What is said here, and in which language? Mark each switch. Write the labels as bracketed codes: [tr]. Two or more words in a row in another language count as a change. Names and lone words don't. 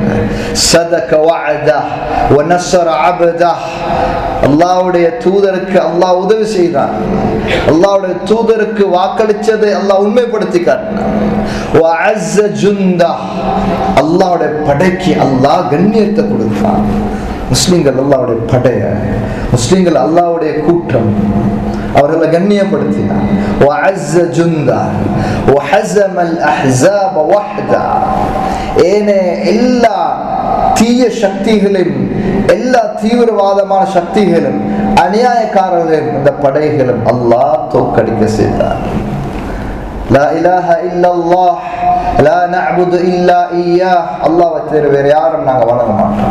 [ar] صدق وعده ونصر عبده, [ta] அல்லாஹ்வுடைய தூதருக்கு அல்லாஹ் உதவி செய்தான், அல்லாஹ்வுடைய தூதருக்கு வாக்களிச்சதை அல்லாஹ் உண்மைப்படுத்தி காட்டினான். [ar] وأعز جنده, [ta] அல்லாஹ்வுடைய படைக்கு அல்லாஹ் கண்ணியத்தை கொடுத்தான். முஸ்லிம்கள் அல்லாஹ்வுடைய படைய, முஸ்லிம்கள் அல்லாஹ்வுடைய கூட்டம், அவர்களை கண்ணியப்படுத்தினார். [ar] وَعَزَّ جُنْدَهُ وَحَزَمَ الْأَحْزَابَ وَحْدًا, [ta] ஏனே எல்லா தீய சக்திகளும் எல்லா தீவிரவாதமான சக்திகளும் அநியாயக்காரர்களும் இந்த படைகளும் அல்லாஹ் தோற்கடிக்க செய்தார். [ar] لا إله إلا الله لا نعبد إلا إياه, [ta] அல்லாஹ்வை தவிர வேற யாரும் நாங்க வணங்க மாட்டோம்.